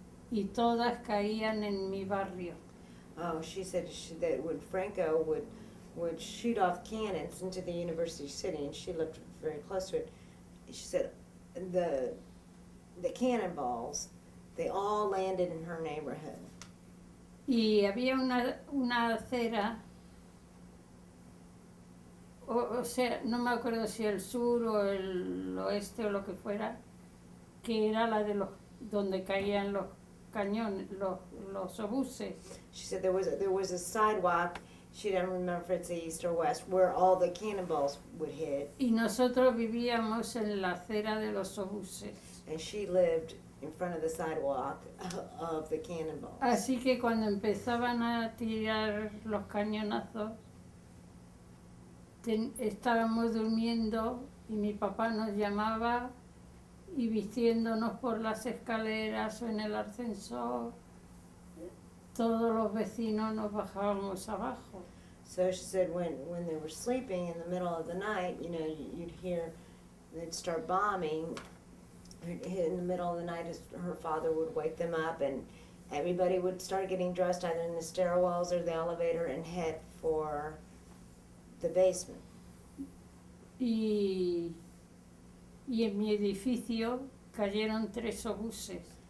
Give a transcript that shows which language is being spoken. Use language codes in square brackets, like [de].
[es] Y todas caían en mi barrio. [en] Oh, she said that when Franco would shoot off cannons into the university city, and she lived very close to it, she said the cannonballs, they all landed in her neighborhood. [es] Y había una acera, o sea, no me acuerdo si el sur o el oeste o lo que fuera, que era la de donde caían los cañones, los obuses. [en] She said there was a sidewalk, she didn't remember if it's east or west, where all the cannonballs would hit. [es] Y nosotros vivíamos en la acera de los obuses. [en] And she lived in front of the sidewalk of the cannonballs. [es] Así que cuando empezaban a tirar los cañonazos, estábamos durmiendo y mi papá nos llamaba y vistiéndonos por las escaleras o en el ascensor, todos los vecinos nos bajábamos abajo. [en] So she said when they were sleeping in the middle of the night, you know, you'd hear they'd start bombing. In the middle of the night, her father would wake them up, and everybody would start getting dressed either in the stairwells or the elevator and head for the basement. [es] Y en mi edificio cayeron 3 obuses.